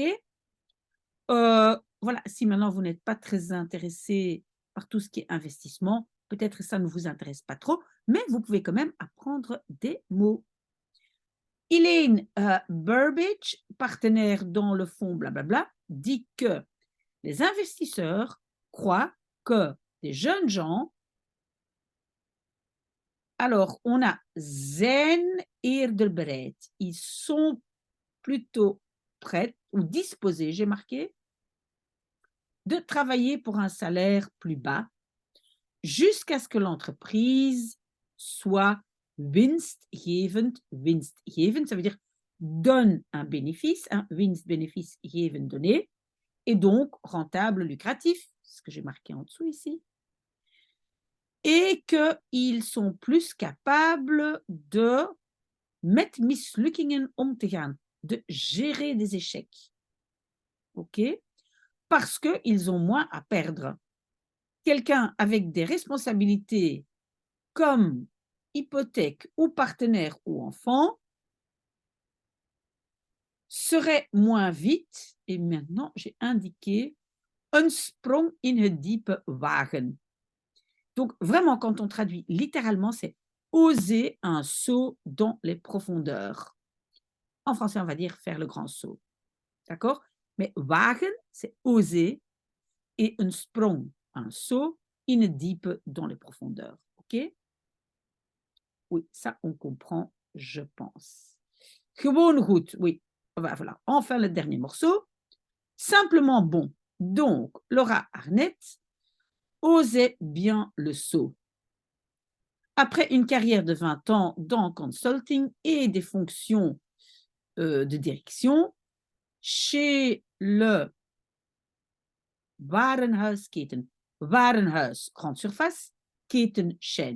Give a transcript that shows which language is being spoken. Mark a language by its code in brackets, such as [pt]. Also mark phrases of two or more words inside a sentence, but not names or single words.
[fr] Voilà, si maintenant vous n'êtes pas très intéressé par tout ce qui est investissement, peut-être que ça ne vous intéresse pas trop, mais vous pouvez quand même apprendre des mots. Elaine Burbidge, partenaire dans le fonds blablabla, dit que les investisseurs croient que des jeunes gens, alors on a [nl] zijn eerder bereid, [fr] ils sont plutôt prêts ou disposés, j'ai marqué, de travailler pour un salaire plus bas jusqu'à ce que l'entreprise soit winstgevend, ça veut dire donne un bénéfice, winst-bénéfice geven donné, et donc rentable, lucratif, ce que j'ai marqué en dessous ici, et qu'ils sont plus capables de [nl] met mislukkingen om te gaan, [fr] de gérer des échecs. OK? Parce qu'ils ont moins à perdre. Quelqu'un avec des responsabilités comme hypothèque ou partenaire ou enfant serait moins vite, et maintenant j'ai indiqué un [nl] sprong in het diepe wagen. [fr] Donc vraiment, quand on traduit littéralement, c'est oser un saut dans les profondeurs. En français, on va dire faire le grand saut. D'accord? Mais wagen, c'est oser, et un sprong, un saut, [nl] in het diepe, [fr] dans les profondeurs. OK? Oui, ça, on comprend, je pense. [nl] Gewoon goed, [fr] oui. Voilà. Enfin, le dernier morceau. Simplement bon. Donc, Laura Arnett osait bien le saut. Après une carrière de 20 ans dans consulting et des fonctions de direction chez le Warenhuisketen, Warenhuis Grande Surface, ketenchaîne.